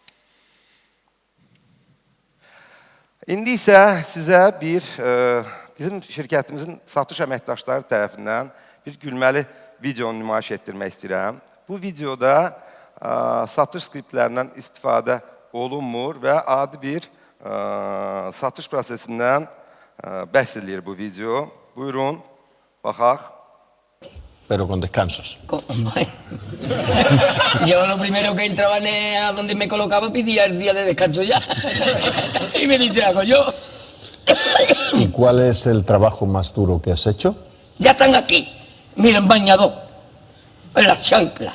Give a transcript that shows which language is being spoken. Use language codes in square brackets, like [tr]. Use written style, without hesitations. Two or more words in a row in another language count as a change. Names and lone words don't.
[az] İndi isə sizə bizim şirkətimizin satış əməkdaşları tərəfindən bir gülməli videonu nümayiş etdirmək istəyirəm. Bu videoda satış skriptlərindən istifadə olunmur və adi bir satış prosesindən bəhs edir bu video. Buyurun, baxaq. [es] Pero con descansos. Yo lo primero que entraba a donde me colocaba pedía el día de descanso ya. Y me distrajo yo. ¿Y cuál es el trabajo más duro que has hecho? Ya están aquí. Miren, bañador. En las chanclas.